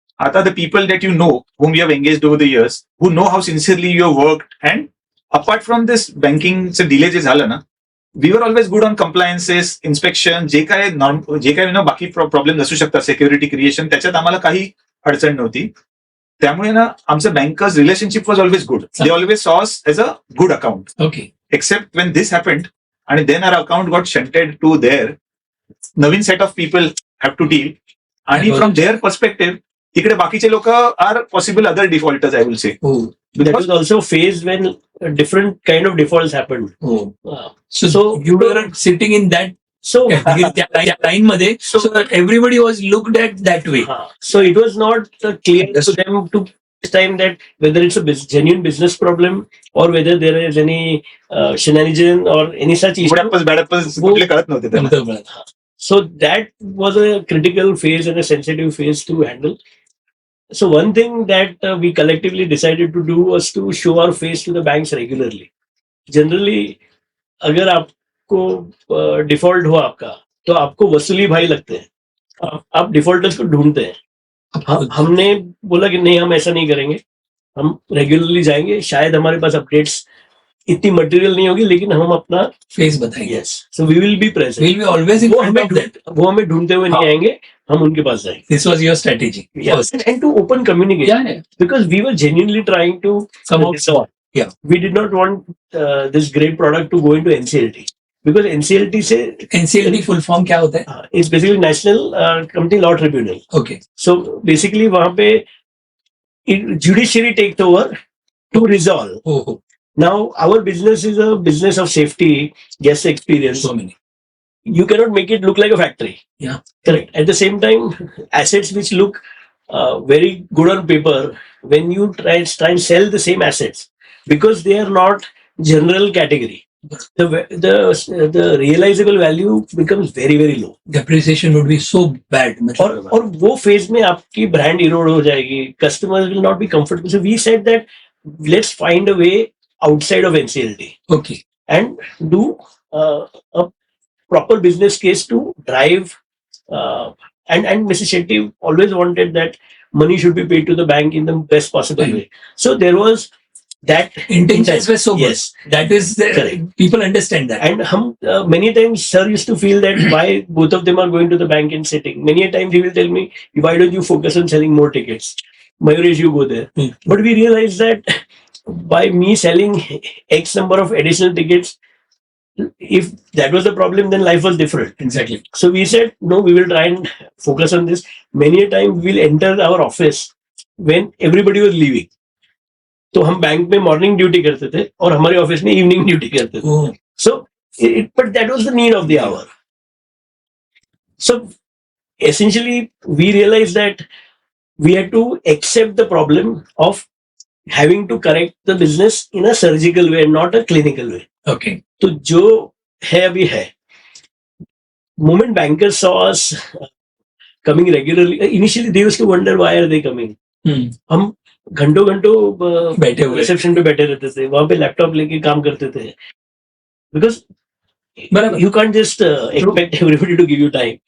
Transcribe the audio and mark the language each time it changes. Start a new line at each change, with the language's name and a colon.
English: आता the people that you know whom you have engaged over the years, who know how sincerely you have worked, and apart from this
Marathi: बँकिंगचं delay जे झालं ना,
English: we were always good on compliances, inspection,
Marathi: जे काय बाकी problem असू शकतात, security creation, त्याच्यात आम्हाला काही अडचण नव्हती. त्यामुळे ना आमचं bankers relationship
English: Was always good. They always saw us as a good account. Okay. Except when this happened आणि then our account got shunted to their नवीन set of people have to deal. आणि from their perspective
Marathi: तिकडे बाकीचे लोक
English: Are possible other defaulters, I will say.
Marathi: हो.
English: That was also a phase when different kind of defaults happened.
Marathi: हो.
English: So you were sitting in that so
Marathi: line मध्ये.
English: So everybody was looked at that way. so it was not clear to them to this time that whether it's a genuine business problem or whether there is any shenanigan or any such issue.
Marathi: बॅडप्पस कुठले कळत नव्हते त्यांना.
English: So that was a critical phase and a sensitive phase to handle. So one thing that we collectively decided to do was to show our face to the banks regularly.
Hindi: Generally, अगर आपको default हुआ आपका, तो आपको वसूली भाई लगते हैं, आप डिफॉल्टर्स को ढूंढते हैं. हमने बोला कि नहीं, हम ऐसा नहीं करेंगे, हम रेगुलरली जाएंगे. शायद हमारे पास अपडेट्स इतनी मटेरियल नहीं होगी, लेकिन हम अपना फेस बताएंगे.
English: Yes, so we will be present. We'll be always in front of that.
Hindi: वो हमें ढूंढते हुए नहीं आएंगे, हम उनके पास जाएंगे.
English: This was your strategy. Yes, and to open communication, Yeah. because we were genuinely trying to Come out. resolve. Yeah. We did not want this great product to go into NCLT, because NCLT से
Hindi: NCLT full form क्या होता है?
English: is basically National Company Law Tribunal. Okay. So basically
Hindi: वहाँ पे
English: judiciary takes over to resolve. Oh, Now our business is a business of safety, guest experience. so many. You cannot make it look like a factory. Yeah. Correct. At the same time, assets which look very good on paper, when you try and sell the same assets, because they are not general category, the realizable value becomes very, very low. Depreciation would be so bad.
Hindi: और वो phase में आपकी brand erode हो जाएगी.
English: Customers will not be comfortable. So we said that let's find a way outside of NCLT. Okay. And do a proper business case to drive. And Mr. Shetty always wanted that money should be paid to the bank in the best possible way. So there was that Intentions were so good. Yes. That is, people understand that. And many times sir used to feel that why both of them are going to the bank and sitting. Many a time he will tell me, why don't you focus on selling more tickets? Mayuresh, you go there. But we realized that by me selling X number of additional tickets, if that was the problem, then life was different. Exactly. So we said, no, we will try and focus on this. Many a time we will enter our office when everybody was leaving.
Hindi: तो हम bank में morning duty करते थे और हमारे office में evening duty करते थे.
English: So but that was the need of the hour. So essentially we realise that we had to accept the problem of having to correct the business in a surgical way, not a clinical way. Okay.
Hindi: तो जो है अभी है.
English: Moment bankers saw us coming regularly, initially they used to wonder why are they coming.
Hindi: हम घंटों बैठे हुए reception पे बैठे रहते थे, वहां पे लैपटॉप लेके काम करते थे,
English: Because you can't just expect everybody to give you time.